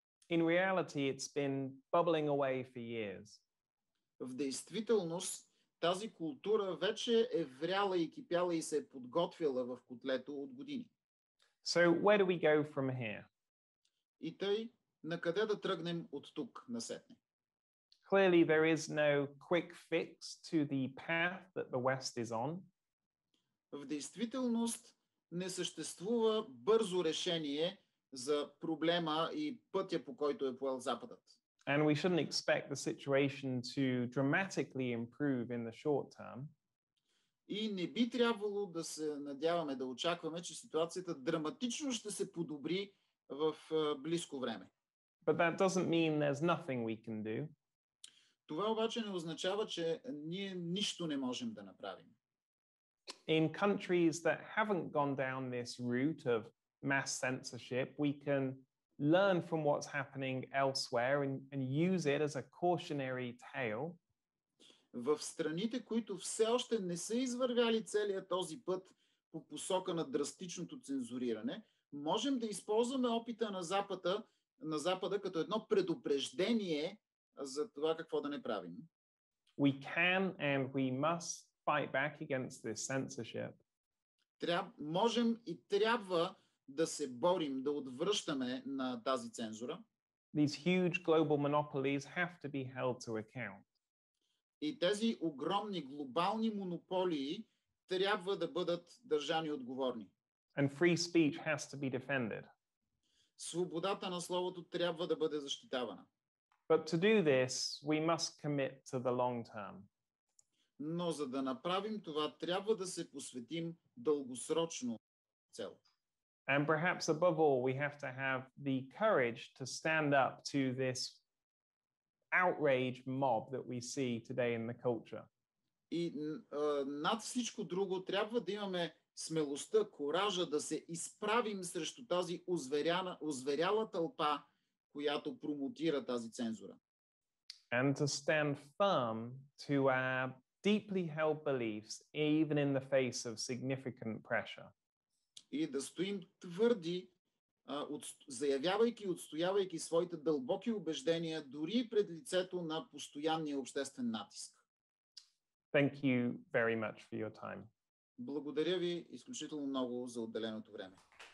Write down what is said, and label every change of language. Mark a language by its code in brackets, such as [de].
[en] In reality, it's been bubbling away for years. [bg] В действителност, тази култура вече е вряла и кипяла и се е подготвила в котлето от години. [en] So where do we go from here? [bg] И тъй, на къде да тръгнем от тук насетне? [en] Clearly, there is no quick fix to the path that the West is on. [bg] В действителност не съществува бързо решение за проблема и пътя, по който е поел Западът. [en] And we shouldn't expect the situation to dramatically improve in the short term. [bg] И не би трябвало да се надяваме, да очакваме, че ситуацията драматично ще се подобри в близко време. [en] But that doesn't mean there's nothing we can do. [bg] Това обаче не означава, че ние нищо не можем да направим. [en] In countries that haven't gone down this route of mass censorship, we can learn from what's happening elsewhere and use it as a cautionary tale. [bg] В страните, които все още не са извървяли целият този път по посока на драстичното цензуриране, можем да използваме опита на Запада като едно предупреждение за това какво да не правим. [en] We can and we must fight back against this censorship. [bg] Можем и трябва да се борим, да отвръщаме на тази цензура. [en] These huge global monopolies have to be held to account. [bg] И тези огромни глобални монополии трябва да бъдат държани отговорни. [en] And free speech has to be defended. [bg] Свободата на словото трябва да бъде защитавана. [en] But to do this, we must commit to the long term. [bg] Но за да направим това, трябва да се посветим дългосрочно цел. [en] And perhaps above all, we have to have the courage to stand up to this outraged mob that we see today in the culture. [bg] И над всичко друго трябва да имаме смелостта, коража да се изправим срещу тази озверяла тълпа, която промотира тази цензура. [en] And to stand firm to our deeply held beliefs, even in the face of significant pressure. [bg] И да стоим твърди, заявявайки и отстоявайки своите дълбоки убеждения, дори пред лицето на постоянния обществен натиск. [en] Thank you very much for your time. [bg] Благодаря ви изключително много за отделеното време.